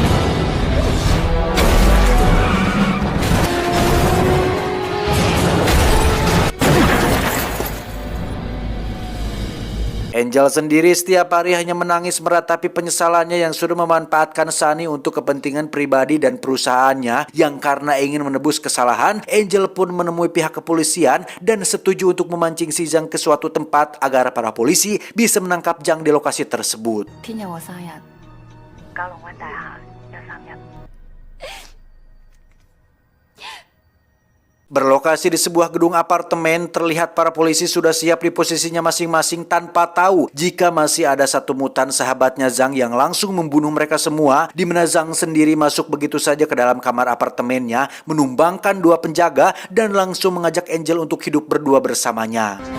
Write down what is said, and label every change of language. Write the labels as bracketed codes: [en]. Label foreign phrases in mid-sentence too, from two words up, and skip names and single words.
[id] Angel sendiri setiap hari hanya menangis meratapi penyesalannya yang sudah memanfaatkan Sunny untuk kepentingan pribadi dan perusahaannya, yang karena ingin menebus kesalahan, Angel pun menemui pihak kepolisian dan setuju untuk memancing si Zhang ke suatu tempat agar para polisi bisa menangkap Zhang di lokasi tersebut. [yue] 聽日我生日，九龍灣大廈有3日。 [id] Berlokasi di sebuah gedung apartemen, terlihat para polisi sudah siap di posisinya masing-masing tanpa tahu jika masih ada satu mutan sahabatnya Zhang yang langsung membunuh mereka semua, di mana Zhang sendiri masuk begitu saja ke dalam kamar apartemennya, menumbangkan 2 penjaga dan langsung mengajak Angel untuk hidup berdua bersamanya.